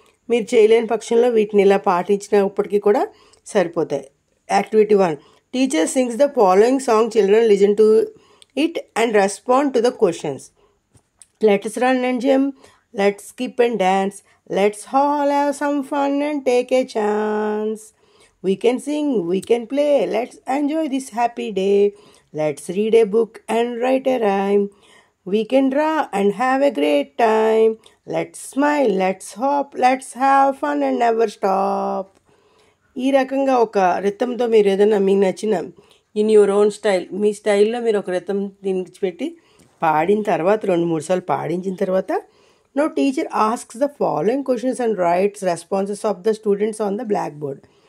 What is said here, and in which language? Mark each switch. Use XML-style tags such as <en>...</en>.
<te>మీరు చేయలేని పక్షంలో వీటిని ఇలా పాటించినప్పటికీ కూడా సరిపోతాయి. Activity 1.</te> <en>Teacher sings the following song, children listen to it and respond to the questions. Let's run and jump, let's skip and dance, let's all have some fun and take a chance. We can sing, we can play, let's enjoy this happy day. Let's read a book and write a rhyme. We can draw and have a great time. Let's smile, let's hop, let's have fun and never stop.</en> <te>ఈ రకంగా ఒక రిథంతో మీరు ఏదైనా మీకు నచ్చిన</te> <en>in your own style,</en> <te>మీ స్టైల్లో మీరు ఒక రిథం దీనికి పెట్టి పాడిన తర్వాత 2-3 సార్లు పాడించిన తర్వాత</te> <en>Now teacher asks the following questions and writes responses of the students on the black board.</en>